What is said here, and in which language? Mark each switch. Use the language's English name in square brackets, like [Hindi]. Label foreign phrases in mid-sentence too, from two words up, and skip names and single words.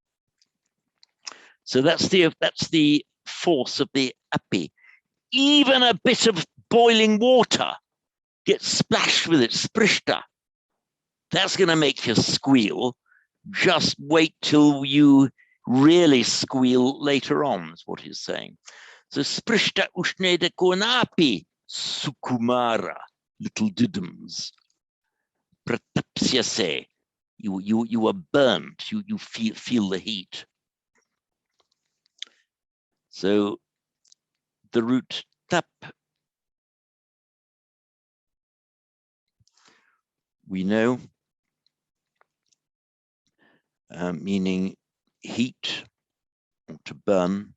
[English] So that's the force of the api. Even a bit of boiling water gets splashed with it, sprishta. That's going to make you squeal. Just wait till you really squeal later on, is what he's saying. [Sanskrit] So sprishta ushneda konapi sukumara, [English] little diddums. Pratapsyase, you are burnt, you feel the heat. So the root tap, we know, meaning heat or to burn.